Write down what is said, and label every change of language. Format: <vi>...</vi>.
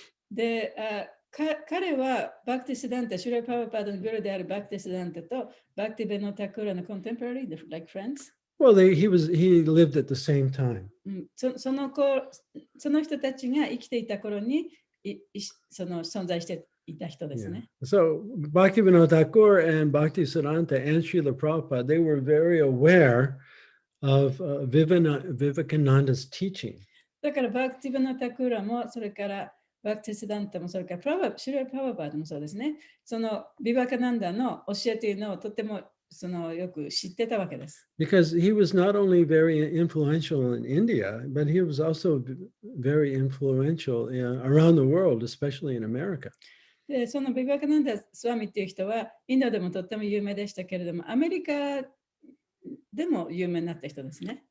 <ja>で、彼はバクティシダンタ、シュラパワパードのグルであるバクティシダンタとバクティベノタクラのコンテンポラリー、</ja> <en>like friends. Well, he lived at the same time.</en> <ja>その人たちが生きていた頃にその存在していた人ですね。</ja> <en>So Bhaktivinoda Thakur and Bhaktisiddhanta and Srila Prabhupada, they were very aware of Vivekananda's teaching.</en> <ja>だからバクティベノタクラもそれからバクティシダンタもそれからシュラパワパードもそうですね。そのビバカナンダの教えというのをとてもよく知ってたわけです。</ja> <en>Because he was not only very influential in India, but he was also very influential around the world, especially in America.</en> <ja>で、そのビバカナンダ・スワミっていう人はインドでもとっても有名でしたけれども、アメリカでも有名になった人ですね。</ja>